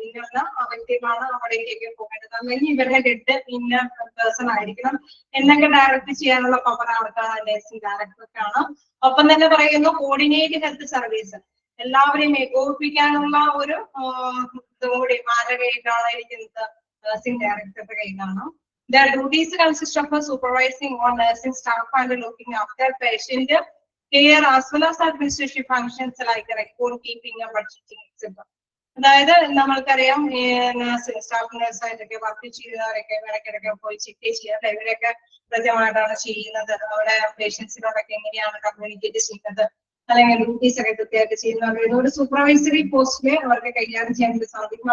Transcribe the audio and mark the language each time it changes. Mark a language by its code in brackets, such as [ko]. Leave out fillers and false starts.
[ml] ഇങ്ങനെയുള്ള വ്യക്തികളാണ് അവിടേക്കൊക്കെ പോകേണ്ടത്, അല്ലെങ്കിൽ ഇവരുടെ ഹെഡ് ഇന്ന പേഴ്സൺ ആയിരിക്കണം എന്നൊക്കെ ഡയറക്ട് ചെയ്യാനുള്ള പവർ അവർക്കാണ്, നഴ്സിംഗ് ഡയറക്ടർക്കാണ്. ഒപ്പം തന്നെ പറയുന്നു കോർഡിനേറ്റ് ഹെൽത്ത് സർവീസ്, എല്ലാവരെയും ഏകോപിപ്പിക്കാനുള്ള ഒരു ഇതും കൂടി ആരുടെ കയ്യിലാണ് ഇരിക്കുന്നത്, നഴ്സിംഗ് ഡയറക്ടറുടെ കയ്യിലാണ്. [en] The duties consist of supervising on nursing staff and looking after patient care as well as administrative functions like record keeping, budgeting, etc. [ml] അതായത് നമ്മൾക്കറിയാം സ്റ്റാഫ് നഴ്സായിട്ടൊക്കെ വർക്ക് ചെയ്തവരൊക്കെ ഇടയ്ക്കിടയ്ക്ക് പോയി ചെക്ക് ചെയ്യാം, ഇവരൊക്കെ കൃത്യമായിട്ടാണ് ചെയ്യുന്നത്, അവിടെ പേഷ്യൻസിനോടൊക്കെ എങ്ങനെയാണ് കമ്മ്യൂണിക്കേറ്റ് ചെയ്യുന്നത്, അല്ലെങ്കിൽ ഡ്യൂട്ടീസ് ഒക്കെ കൃത്യമായിട്ട് ചെയ്യുന്നത്, ഒരു സൂപ്പർവൈസറി പോസ്റ്റില് അവർക്ക് കൈകാര്യം ചെയ്യാൻ സാധിക്കും.